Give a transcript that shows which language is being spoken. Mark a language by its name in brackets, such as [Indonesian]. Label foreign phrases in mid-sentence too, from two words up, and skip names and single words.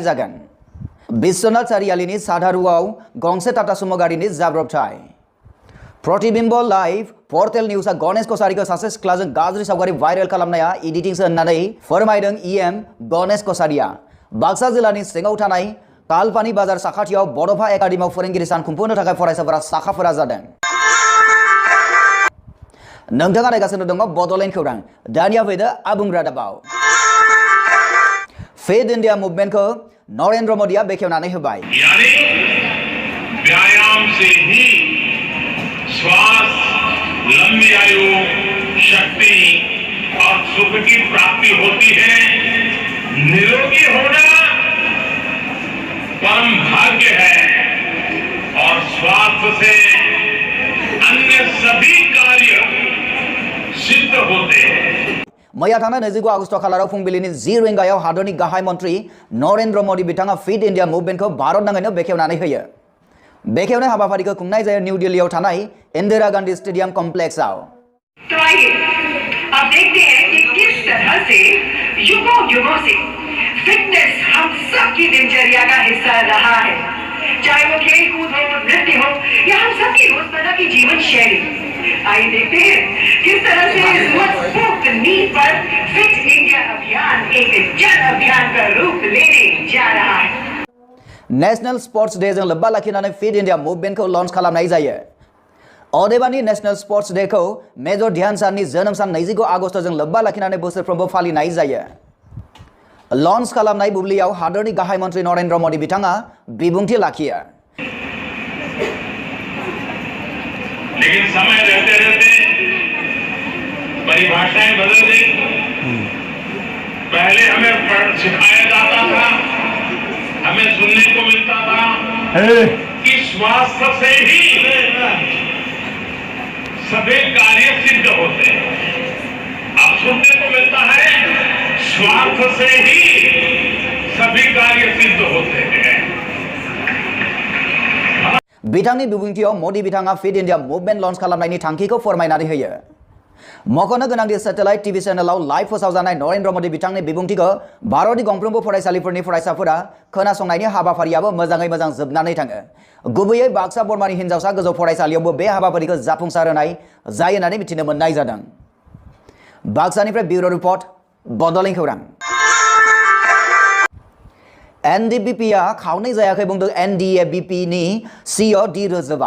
[Bodo] जागोन बिश्वनाथ सारियालिनि साधारुआव गंसे टाटा सुमो गारिनि जाब्रबथाय प्रतिबिम्ब लाइव पर्टेल निउसआ गणेश कसारिखौ सासे सिख्लाजों गाज्रि सावगारि भाइरेल खालामनाया एडिटिंसो होननानै फोरमायदों इएम गणेश कसारिया बाक्सा जिल्लानि सिङाव थानाय तालपानी बाजार साखाथियाव बड'फा एकाडेमियाव फोरोंगिरि सान खुंफुंनो थाखाय फरायसाफोरा साखाफोरा जादों नोंथाङा नायगासिनो दङ बड'लेण्ड खौरां दानिया फैदो आबुं रादाबाव फिट इंडिया मुभमेन्टखौ नरेन्द्र मोदीआ बेखेवनानै होबाय [Hindi] यानी व्यायाम से ही स्वास्थ्य लंबी आयु शक्ति और सुख की प्राप्ति होती है निरोगी होना परम भाग्य है और स्वास्थ्य से अन्य सभी कार्य सिद्ध होते हैं [Bodo] मैया थांनाय 29 आगस्ट खालाराव फुंबिलिनि 10 रिंगायाव हादरनि गाहाय मन्त्रि नरेन्द्र मोदी बिथाङा फिट इंडिया मुभमेन्टखौ भारत नाङैनो बेखेवनानै होयो बेखेवनाय हाबाफारिखौ खुंनाय जायो न्यू दिल्लीआव थानाय इंदिरा गांधी स्टेडियम कॉम्प्लेक्सआव [Hindi] तो आइए अब देखते हैं कि किस तरह से युगों से फिटनेस हम सबकी दिनचर्या का हिस्सा रहा है चाहे वो खेल कूद हो नृत्य हो या हम सबकी रोजमर्रा की जीवन शैली आइए देखते हैं किस तरह से इस मजबूत नींव पर फिट इंडिया अभियान एक जन अभियान का रूप लेने जा रहा है [Bodo] नेशनल स्पोर्ट्स डे जों लोब्बा लाखिनानै फिट इंडिया मुभमेन्टखौ लन्च खालामनाय जायो अदेबानि नेशनल स्पोर्ट्स डे खौ मेजर ध्यानचान्दनि जोनोम सान 29 आगस्टजों लोब्बा लाखिनानै बोसोरफ्रोमबो फालिनाय जायो लन्च खालामनाय बुब्लियाव हादरनि गाहाय मन्त्रि नरेन्द्र मोदी बिथाङा बिबुंथि लाखियो [Hindi] लेकिन समय रहते रहते परिभाषाएं बदल गई पहले हमें सिखाया जाता था हमें सुनने को मिलता था कि स्वास्थ्य से ही सभी कार्य सिद्ध होते हैं अब सुनने को मिलता है स्वार्थ से ही सभी कार्य सिद्ध होते हैं [Bodo] बिथांनि बिबुंथियाव मोदी बिथाङा फिट इंडिया मुभमेन्ट लन्च खालामनायनि थांखिखौ फोरमायनानै होयो मख'नो गोनांदि सेटेलाइट टिभि चेनेलाव लाइभ फोसावजानाय नरेन्द्र मोदी बिथांनि बिबुंथिखौ भारतनि गंफ्रोमबो फरायसालिफोरनि फरायसाफोरा खोनासंनायनि हाबाफारियाबो मोजाङै मोजां जोबनानै थाङो गुबैयै बाक्सा बर्मानि हिनजावसा गोजौ फरायसालियावबो बे हाबाफारिखौ जाफुंसार होनाय जायो होननानै मिथिनो मोननाय जादों बाक्सानिफ्राय [English] bureau report [Bodo] बड'लेण्ड खौरां एनडिबिपिआ खावनै जायाखै बुंदों एनडिएबिपिनि सिइअ डि रोजोबा